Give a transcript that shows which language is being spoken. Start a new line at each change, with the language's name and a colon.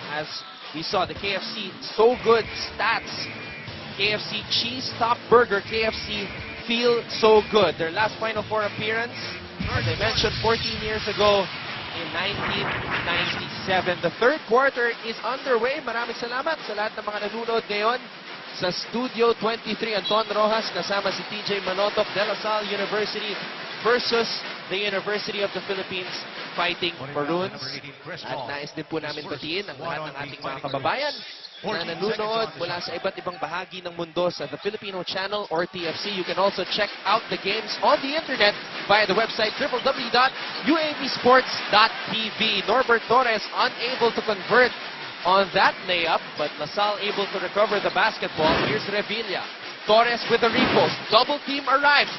English: As we saw, the KFC So Good stats, KFC Cheese Top Burger, KFC Feel So Good. Their last Final Four appearance, as I mentioned, 14 years ago in 1997. The third quarter is underway.
Filipino: Maraming salamat sa lahat ng mga nanonood ngayon sa Studio 23. Anton Rojas kasama si TJ Manotok. De La Salle University versus the University of the Philippines Fighting Maroons. At nais din po namin batiin ang lahat ng ating mga kababayan na nanonood mula sa iba't ibang bahagi ng mundo sa The Filipino Channel or TFC.
English: You can also check out the games on the internet via the website www.uapsports.tv. Norbert Torres unable to convert on that layup, but La Salle able to recover the basketball. Here's Revilla. Torres with the repost. Double team arrives.